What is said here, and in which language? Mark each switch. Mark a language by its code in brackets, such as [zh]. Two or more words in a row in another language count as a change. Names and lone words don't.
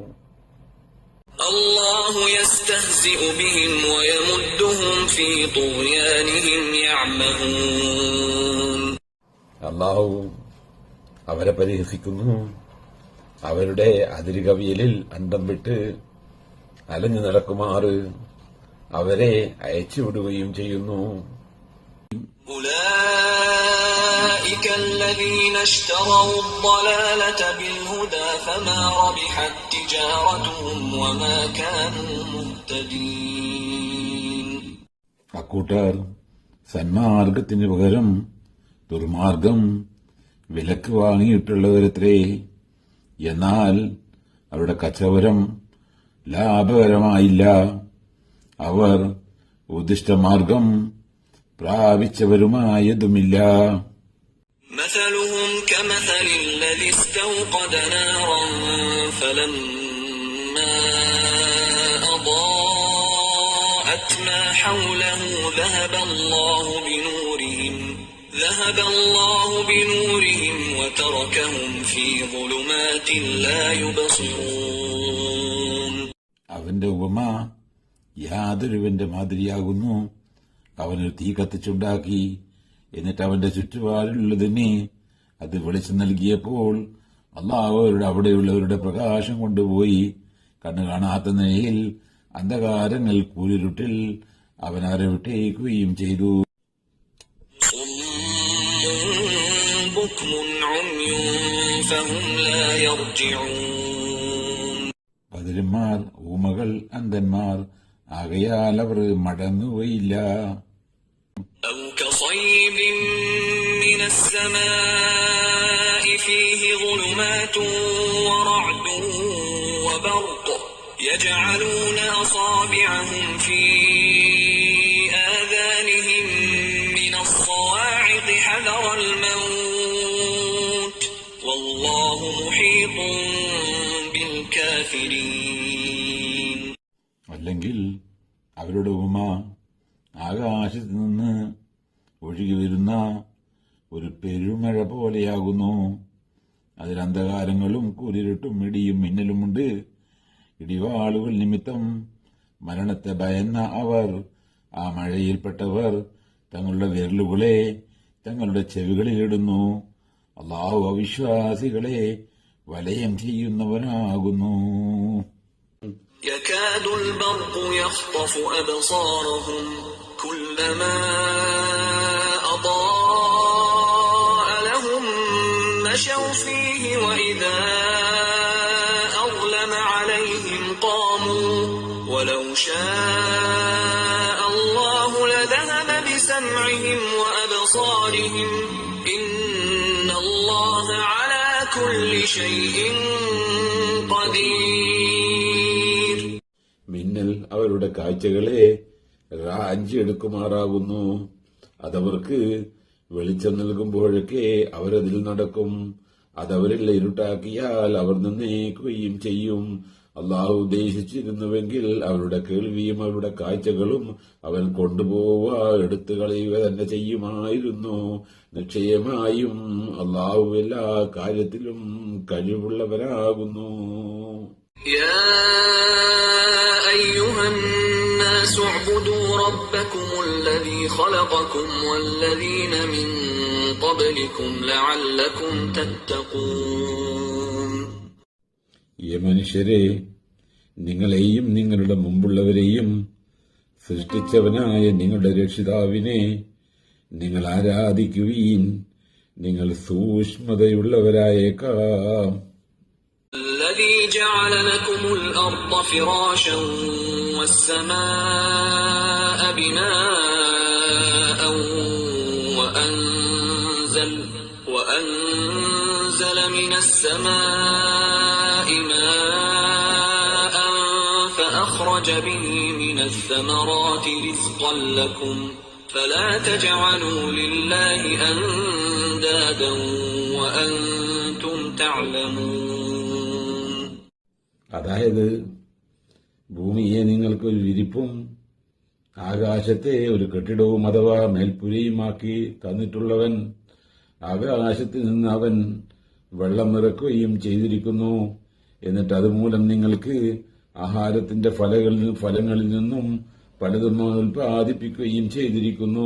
[ar] الله يستهزئ بهم ويمدهم في طغيانهم يعمهون. [ml] അല്ലാഹു അവരെ പരിഹസിക്കുന്നു, അവരുടെ അതിരുകവിയലിൽ അന്തം വിട്ട് അലഞ്ഞു നടക്കുമാറ് അവരെ അയച്ചുവിടുകയും ചെയ്യുന്നു. [ar] أولئك الذين اشتروا الضلالة بالهدى فما ربحت تجارتهم وما كانوا مهتدين. [ml] അക്കൂട്ടർ സന്മാർഗത്തിന് പകരം ദുർമാർഗം വിലക്ക് വാങ്ങിയിട്ടുള്ളവരത്രേ, എന്നാൽ അവരുടെ കച്ചവടം ലാഭകരമായില്ല, അവർ ഉദ്ദിഷ്ടമാർഗം പ്രാപിച്ചവരുമായതുമില്ല. [ar] مثلهم كمثل الذي استوقد نارا فلما أضاءت ما حوله ذهب الله بنورهم وتركهم في ظلمات لا يبصرون. [ml] അവന്റെ ഉപമ യാതൊരുവന്റെ മാതിരിയാകുന്നു. അവനൊരു തീ കത്തിച്ചുണ്ടാക്കി, എന്നിട്ട് അവന്റെ ചുറ്റുപാടിലുള്ളതിനെ അത് വെളിച്ചം നൽകിയപ്പോൾ അല്ലാഹു അവിടെയുള്ളവരുടെ പ്രകാശം കൊണ്ടുപോയി കണ്ണു കാണാത്ത നിലയിൽ അന്ധകാരങ്ങൾ കൂരിരുട്ടിൽ അവൻ അവരെ വിട്ടേക്കുകയും ചെയ്തു. ബധിരന്മാർ, ഊമകൾ, അന്ധന്മാർ ആകയാൽ അവർ മടങ്ങുകയില്ല. [ar] أو كصيب من السماء فيه ظلمات ورعد وبرق يجعلون أصابعهم في آذانهم من الصواعق حذر الموت والله محيط بالكافرين. [ml] അല്ലെങ്കിൽ അവരുടെ ഉപമ ആകാശത്ത് നിന്ന് ഒഴുകി വരുന്ന ഒരു പെരുമഴ പോലെയാകുന്നു. അതിൽ അന്ധകാരങ്ങളും കൂരിരുട്ടും ഇടിയും മിന്നലുമുണ്ട്. ഇടിവാളുകൾ നിമിത്തം മരണത്തെ ഭയന്ന അവർ, ആ മഴയിൽപ്പെട്ടവർ തങ്ങളുടെ വിരലുകളെ തങ്ങളുടെ ചെവികളിലിടുന്നു. അല്ലാഹു അവിശ്വാസികളെ വലയം ചെയ്യുന്നവനാകുന്നു. [ar] يكاد البرق يخطف أبصارهم كلما أضاء لهم مشوا فيه وإذا أظلم عليهم قاموا ولو شاء الله لذهب بسمعهم وأبصارهم إن الله على كل شيء قدير. [ml] മിന്നൽ അവരുടെ കാഴ്ചകളെ റാഞ്ചിയെടുക്കുമാറാകുന്നു. അതവർക്ക് വെളിച്ചം നൽകുമ്പോഴൊക്കെ അവരതിൽ നടക്കും. അതവരിൽ ഇരുട്ടാക്കിയാൽ അവർ നിന്നേക്കുകയും ചെയ്യും. അള്ളാഹു ഉദ്ദേശിച്ചിരുന്നുവെങ്കിൽ അവരുടെ കേൾവിയും അവരുടെ കാഴ്ചകളും അവൻ കൊണ്ടുപോവുക, എടുത്തു കളയുക തന്നെ ചെയ്യുമായിരുന്നു. നിശ്ചയമായും അള്ളാഹു എല്ലാ കാര്യത്തിലും കഴിവുള്ളവരാകുന്നു. [ar] يا أيها الناس اعبدوا ربكم الذي خلقكم والذين من قبلكم لعلكم تتقون. [ml] മനുഷ്യരെ, നിങ്ങളെയും നിങ്ങളുടെ മുമ്പുള്ളവരെയും സൃഷ്ടിച്ചവനായ നിങ്ങളുടെ രക്ഷിതാവിനെ നിങ്ങൾ ആരാധിക്കുവീൻ, നിങ്ങൾ സൂക്ഷ്മതയുള്ളവരായേക്കാം. [ar] الذي جعل لكم الأرض فراشا والسماء بناء وأنزل من السماء ماء فأخرج به من الثمرات رزقا لكم فلا تجعلوا لله أندادا وأنتم تعلمون. [ml] അതായത്, ഭൂമിയെ നിങ്ങൾക്കൊരു വിരിപ്പും ആകാശത്തെ ഒരു കെട്ടിടവും അഥവാ മേൽപ്പുരയുമാക്കി തന്നിട്ടുള്ളവൻ, ആകാശത്തിൽ നിന്ന് അവൻ വെള്ളം ഇറക്കുകയും ചെയ്തിരിക്കുന്നു. എന്നിട്ട് അതുമൂലം നിങ്ങൾക്ക് ആഹാരത്തിന്റെ ഫലങ്ങളിൽ നിന്നും പലതും ഉൽപ്പാദിപ്പിക്കുകയും ചെയ്തിരിക്കുന്നു.